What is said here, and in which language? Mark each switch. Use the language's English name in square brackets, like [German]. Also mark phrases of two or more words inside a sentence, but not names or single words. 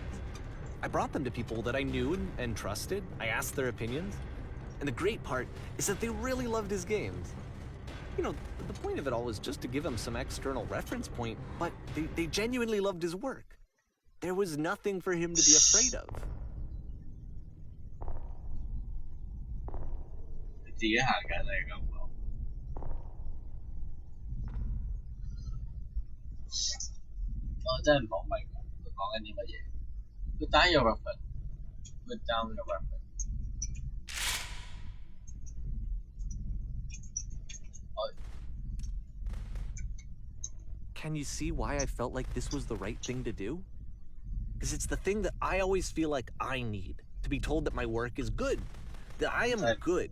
[English] I brought them to people that I knew and trusted. I asked their opinions. And the great part is that they really loved his games. You know, the point of it all was just to give him some external reference point, but they genuinely loved his work. There was nothing for him to be afraid of. [Cantonese] 自己行緊嚟咁講，我真係唔好明佢講緊啲乜嘢。 [English] Put down your weapon. Put down your weapon. Can you see why I felt like this was the right thing to do? Because it's the thing that I always feel like I need, to be told that my work is good, that I am good.